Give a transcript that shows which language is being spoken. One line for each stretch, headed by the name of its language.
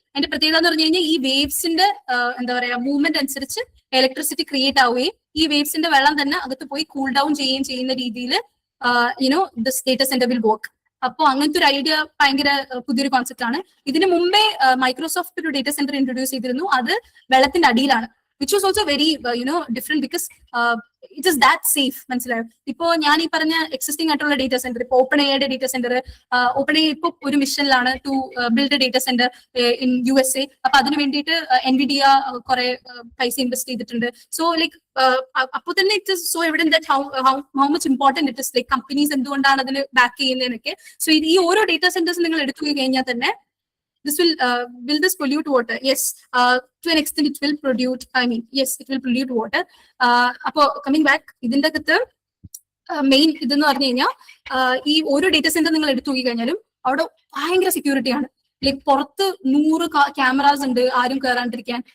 Malayalam: അതിന്റെ പ്രത്യേകത എന്ന് പറഞ്ഞു കഴിഞ്ഞാൽ, ഈ വേവ്സിന്റെ എന്താ പറയാ മൂവ്മെന്റ് അനുസരിച്ച് ഇലക്ട്രിസിറ്റി ക്രിയേറ്റ് ആവുകയും ഈ വേവ്സിന്റെ വെള്ളം തന്നെ അകത്ത് പോയി കൂൾ ഡൗൺ ചെയ്യുകയും ചെയ്യുന്ന രീതിയിൽ
English: You know this data centre will work.
Malayalam: അപ്പോൾ അങ്ങനത്തെ ഒരു ഐഡിയ ഭയങ്കര പുതിയൊരു കോൺസെപ്റ്റ് ആണ്. ഇതിനു മുമ്പേ മൈക്രോസോഫ്റ്റ് ഒരു ഡേറ്റാ സെന്റർ ഇൻട്രൊഡ്യൂസ് ചെയ്തിരുന്നു. അത് വെള്ളത്തിന്റെ അടിയിലാണ്,
English: which was also very different because it is that safe.
Malayalam: മനസ്സിലായോ? ഇപ്പോ ഞാൻ ഈ പറഞ്ഞ എക്സിസ്റ്റിംഗ് ആയിട്ടുള്ള ഡേറ്റാ സെന്റർ, ഇപ്പൊ ഓപ്പൺ എയുടെ ഡേറ്റാ സെന്റർ, ഓപ്പൺ എ ഇപ്പൊ ഒരു മിഷനിലാണ്
English: To build a data centre in USA.
Malayalam: അപ്പൊ അതിന് വേണ്ടിയിട്ട് NVIDIA കുറെ പൈസ ഇൻവെസ്റ്റ് ചെയ്തിട്ടുണ്ട്.
English: so like
Malayalam: അപ്പൊ തന്നെ
English: it is so evident that how much important it is, like companies
Malayalam: എന്തുകൊണ്ടാണ് അതിന് ബാക്ക് ചെയ്യുന്നതെന്നൊക്കെ. സോ ഈ ഓരോ ഡേറ്റാ സെന്റേഴ്സ് നിങ്ങൾ എടുത്തു കഴിഞ്ഞാൽ തന്നെ
English: will this pollute water? Yes, to an extent it will pollute. Yes, it will pollute water.
Malayalam: Appo coming back, ഇതിന്റെ അകത്ത് മെയിൻ ഇതെന്ന് പറഞ്ഞു കഴിഞ്ഞാൽ, ഈ ഓരോ ഡേറ്റാ സെന്റർ നിങ്ങൾ എടുത്തു നോക്കി കഴിഞ്ഞാലും അവിടെ ഭയങ്കര സെക്യൂരിറ്റി ആണ്. ലൈക്ക് പുറത്ത് 100 ക്യാമറാസ് ഉണ്ട് ആരും കയറാണ്ടിരിക്കാൻ.